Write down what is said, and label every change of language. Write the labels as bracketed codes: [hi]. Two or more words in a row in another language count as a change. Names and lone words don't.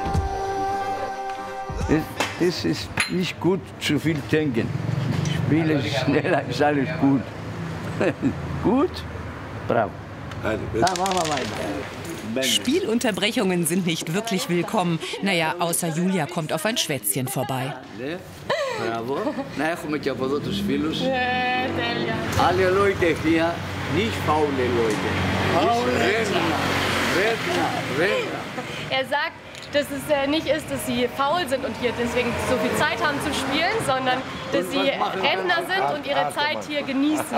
[de] Es ist nicht gut, zu viel denken. Spielen schneller, ist alles gut. Gut? Bravo. Dann machen wir weiter. Spielunterbrechungen sind nicht wirklich willkommen. Naja, außer Julia kommt auf ein Schwätzchen vorbei. Bravo. [el] Na έχουμε και από εδώ τους φίλους. [de] Alle Leute hier, nicht faule Leute. Er sagt, dass es nicht ist, dass sie faul sind und hier deswegen so viel Zeit haben zu spielen, sondern dass sie Rentner sind und ihre Zeit hier genießen.